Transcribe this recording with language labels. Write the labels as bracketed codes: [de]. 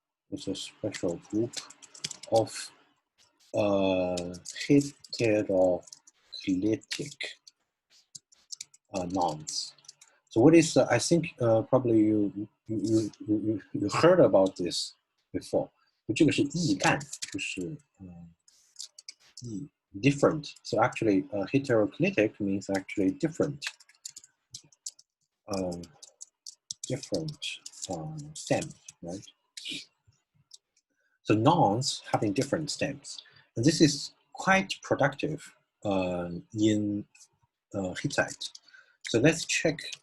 [en] There's a special group of heteroclitic nouns. So what is I think probably you heard about this before. [zh] 这个是异干，就是different. [en] So actually, heteroclitic means actually different. Different stems, right? So nouns having different stems, and this is quite productive in Hittite. So let's check.